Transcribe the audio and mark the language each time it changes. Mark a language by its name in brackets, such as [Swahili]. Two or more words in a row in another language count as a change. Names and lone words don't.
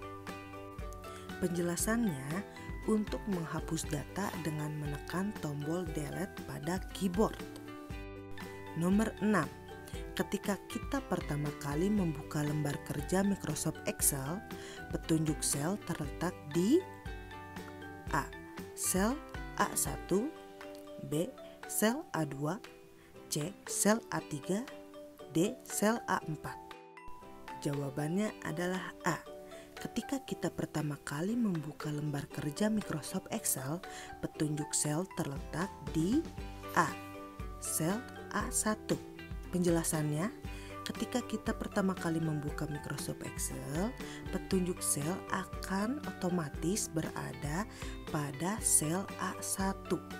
[Indonesian] Penjelasannya, untuk menghapus data dengan menekan tombol Delete pada keyboard. Nomor 6. Ketika kita pertama kali membuka lembar kerja Microsoft Excel, petunjuk sel terletak di A. Sel A1. B. Sel A2. C. Sel A3. D. Sel A4. Jawabannya adalah A. Ketika kita pertama kali membuka lembar kerja Microsoft Excel, petunjuk sel terletak di A. Sel A1. Penjelasannya, ketika kita pertama kali membuka Microsoft Excel, petunjuk sel akan otomatis berada pada sel A1.